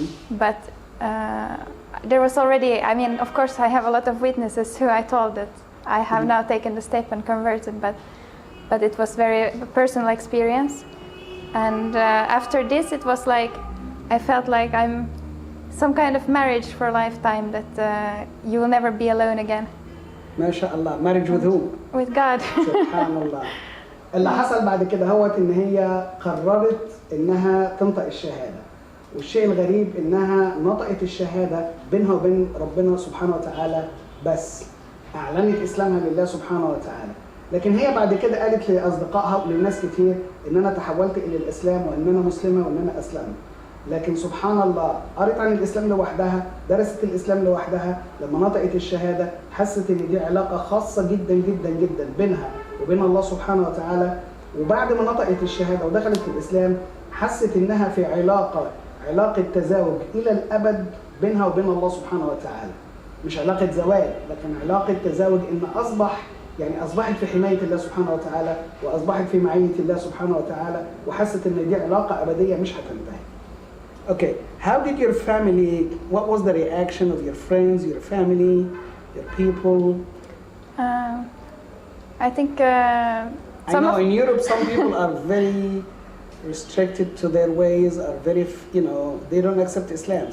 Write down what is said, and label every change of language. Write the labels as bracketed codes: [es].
[en] But there was already, I mean, of course, I have a lot of witnesses who I told that I have now taken the step and converted, but it was very personal experience. And after this, it was like I felt like I'm some kind of marriage for a lifetime, that you will never be alone again. [ar] ما شاء الله. [en] Marriage with who? With God. [ar] سبحان الله. اللي حصل بعد كده هو إن هي قررت إنها تنطق الشهادة، والشيء الغريب إنها نطقت الشهادة بينها وبين ربنا سبحانه وتعالى بس، أعلنت إسلامها لله سبحانه وتعالى. لكن هي بعد كده قالت لأصدقائها وللناس كتير إن أنا تحولت إلى الإسلام وإن أنا مسلمة وإن أنا أسلمت. لكن سبحان الله قرأت عن الإسلام لوحدها، درست الإسلام لوحدها، لما نطقت الشهادة حست إن دي علاقة خاصة جدا جدا جدا بينها وبين الله سبحانه وتعالى. وبعد ما نطقت الشهادة ودخلت في الإسلام حست إنها في علاقة تزاوج إلى الأبد بينها وبين الله سبحانه وتعالى. مش علاقة زواج، لكن علاقة تزاوج، إن أصبحت في حماية الله سبحانه وتعالى وأصبحت في معية الله سبحانه وتعالى، وحست إن دي علاقة أبدية مش هتنتهي. [en] Okay, how did your family, what was the reaction of your friends, your family, your people? I think I know in Europe some people are very restricted to their ways, are very, you know, they don't accept Islam.